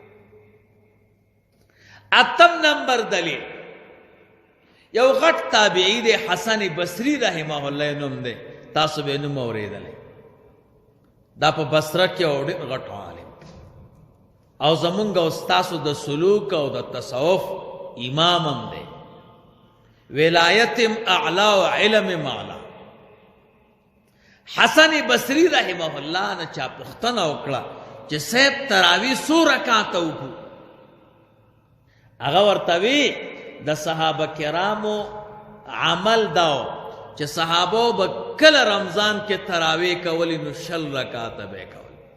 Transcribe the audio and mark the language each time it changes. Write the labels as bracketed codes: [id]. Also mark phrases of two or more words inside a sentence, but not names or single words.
[ps] 8 نمبر دلیل یو غټ تابعی دی حسن بصری رحمه الله نوم دی. تاسو به نوم اورېدلی. دا په بصره کې یو ډېر غټ عالم او زمونږ استاسو د سلوک او د تصوف امام هم دی. [ar] ولایتم اعلا و علم معلا. [ps] حسن بصری رحمه الله نه چا پوښتنه وکړه چې صاحب تراویح څو رکعاته وکړو؟ هغه ورته وی د صحابه کرامو عمل داو چې صحابه به کله رمضان کې تراویح کولی نو 20 رکعاته به کول.